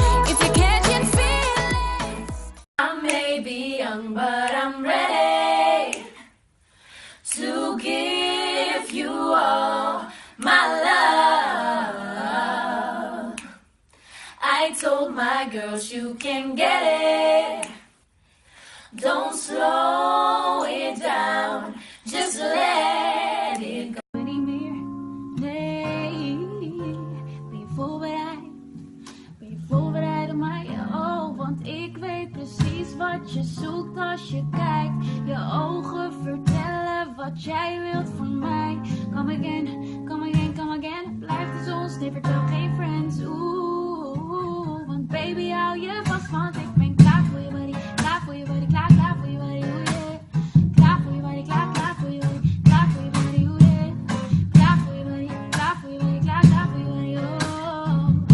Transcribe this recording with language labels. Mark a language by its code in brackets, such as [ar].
[en] If you're catching feelings, I may be young, but I'm ready to give you all my love. I told my girls you can get it. Don't slow it down, just let it go. [nl] Niet meer, nee. Ben je voorbereid? Ben je voorbereid op mij? Oh, want ik weet precies wat je zoekt als je kijkt. Je ogen vertellen wat jij wilt van mij. [en] Come again, come again, come again. [nl] Blijf de zon, snippert wel geen friends. Oeh, want baby hou je vast, want ik ben klaar voor je body. Klaar voor je body, klaar voor je body, oh yeah. Klaar voor je body, klaar voor je body. Klaar voor je body, oh yeah. Klaar voor je body, klaar voor je body, klaar voor je body, oh.